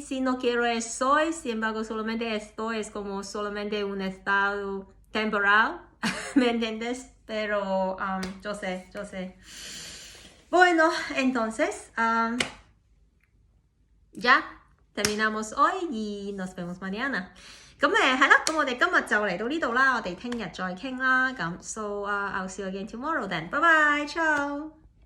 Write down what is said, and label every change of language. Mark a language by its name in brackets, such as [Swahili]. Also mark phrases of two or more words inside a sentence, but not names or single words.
[Spanish] Si no quiero es soy, sin embargo, solamente estoy, es como solamente un estado temporal, ¿me entiendes? Pero yo sé. Bueno, entonces, ya terminamos hoy y nos vemos mañana. [Cantonese] 咁係啦，咁我哋今日就嚟到呢度啦，我哋聽日再傾啦。咁 [English] so I'll see you again tomorrow then. Bye bye, ciao.